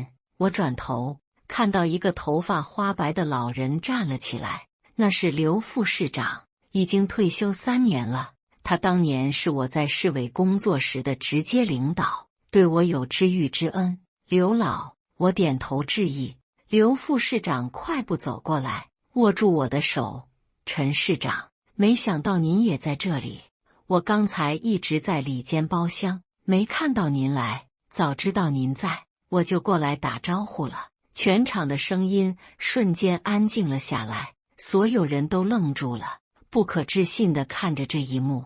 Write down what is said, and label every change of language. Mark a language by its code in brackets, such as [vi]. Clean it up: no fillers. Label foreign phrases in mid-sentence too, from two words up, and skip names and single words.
[zh] 我轉頭，看到一個頭髮花白的老人站了起來，那是劉副市長，已經退休3年了。他當年是我在市委工作時的直接領導，對我有知遇之恩。劉老，我點頭致意。劉副市長快步走過來，握住我的手。陳市長，沒想到您也在這裡。我剛才一直在裡間包廂，沒看到您來，早知道您在，我就過來打招呼了。全場的聲音瞬間安靜了下來，所有人都愣住了，不可置信地看着這一幕。